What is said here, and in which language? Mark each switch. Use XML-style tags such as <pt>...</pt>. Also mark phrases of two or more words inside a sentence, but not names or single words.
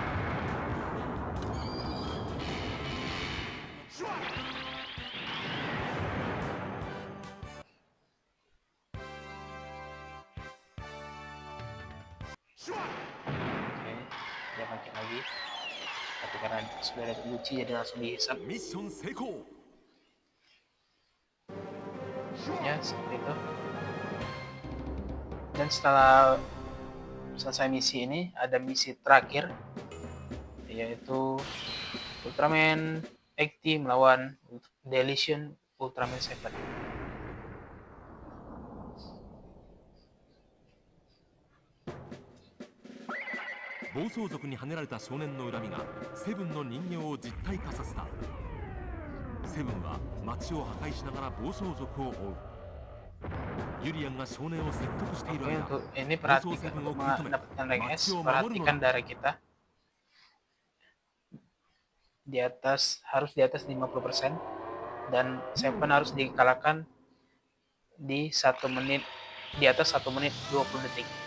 <id>Oke, dia bangkit lagi. Tapi karena sudah ada Gucci, jadi langsung dihisap.</id> <ja>ミッション成功</ja> <id>Ya, seperti itu. Dan setelah selesai misi ini, ada misi terakhir, yaitu Ultraman XT melawan Deletion Ultraman 7.</id> <ja>暴走族にはねられた少年の恨みがセブンの人形を実体化させたセブンは街を破壊しながら暴走族を追うユリアンが少年を説得している</ja> <id>Oke,</id> <ja>間</ja> <id>untuk ini perhatikan untuk mendapatkan rank S, perhatikan darah kita di atas, harus di atas 50%, dan Seven harus dikalahkan di 1 menit, di atas 1 menit 20 detik.</id>